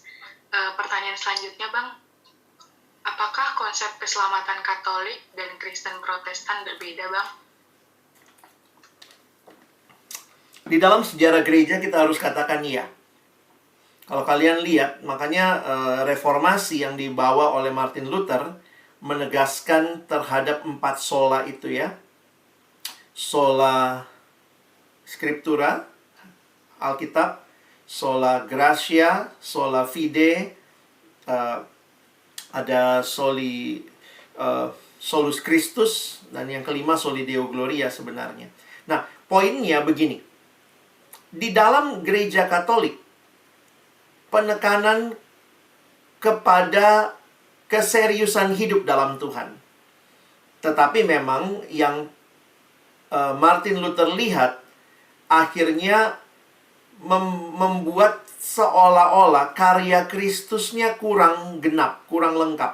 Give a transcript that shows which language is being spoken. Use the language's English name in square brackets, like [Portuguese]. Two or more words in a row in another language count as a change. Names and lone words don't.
[Indonesian] Pertanyaan selanjutnya Bang, apakah konsep keselamatan Katolik dan Kristen Protestan berbeda Bang? Di dalam sejarah gereja kita harus katakan iya. Kalau kalian lihat, makanya reformasi yang dibawa oleh Martin Luther menegaskan terhadap 4 sola itu ya. [Latin] Sola Scriptura, Alkitab, sola gratia, sola fide, ada solus Christus, [Indonesian] dan yang kelima [Latin] soli Deo Gloria [Indonesian] sebenarnya. Nah, poinnya begini. Di dalam gereja Katolik, penekanan kepada keseriusan hidup dalam Tuhan. Tetapi memang yang Martin Luther lihat, akhirnya membuat seolah-olah karya Kristusnya kurang genap, kurang lengkap.